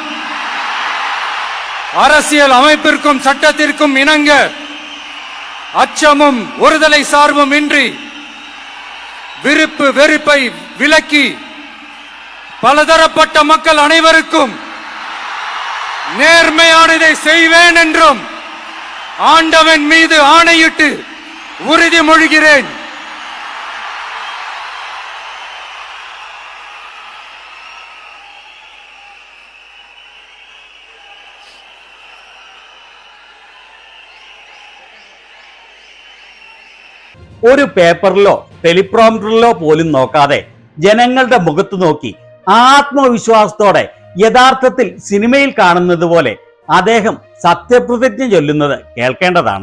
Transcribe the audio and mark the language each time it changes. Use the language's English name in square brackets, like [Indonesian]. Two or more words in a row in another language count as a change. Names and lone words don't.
[Tamil] அரசியல் அமைப்பிற்கும் சட்டத்திற்கும் இணங்க அச்சமும் ஒருதலை சார்பும் இன்றி விருப்பு வெறுப்பை விலக்கி பலதரப்பட்ட மக்கள் அனைவருக்கும் நேர்மையானதை செய்வேன் என்றும் ஆண்டவன் மீது ஆணையிட்டு உறுதிமொழிகிறேன். [Malayalam] ഒരു പേപ്പറിലോ ടെലിപ്രോംപ്റ്ററിലോ പോലും നോക്കാതെ ജനങ്ങളുടെ മുഖത്ത് നോക്കി ആത്മവിശ്വാസത്തോടെ യഥാർത്ഥത്തിൽ സിനിമയിൽ കാണുന്നത് പോലെ അദ്ദേഹം സത്യപ്രതിജ്ഞ ചൊല്ലുന്നത് കേൾക്കേണ്ടതാണ്.